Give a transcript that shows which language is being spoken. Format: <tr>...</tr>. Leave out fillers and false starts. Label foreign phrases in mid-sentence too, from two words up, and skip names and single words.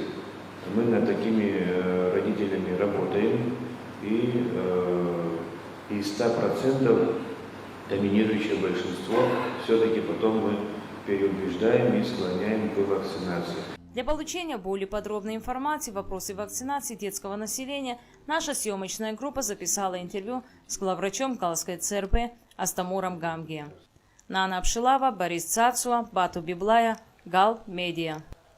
<ru>Мы над такими родителями работаем, и из 100% доминирующее большинство все-таки потом мы переубеждаем и склоняем к вакцинации. Для получения более подробной информации в вопросе вакцинации детского населения наша съемочная группа записала интервью с главврачом Галской ЦРБ Астамуром Гамги. Нана Апшилава, Борис Цацуа, Бату Библая, Гал Медиа.</ru>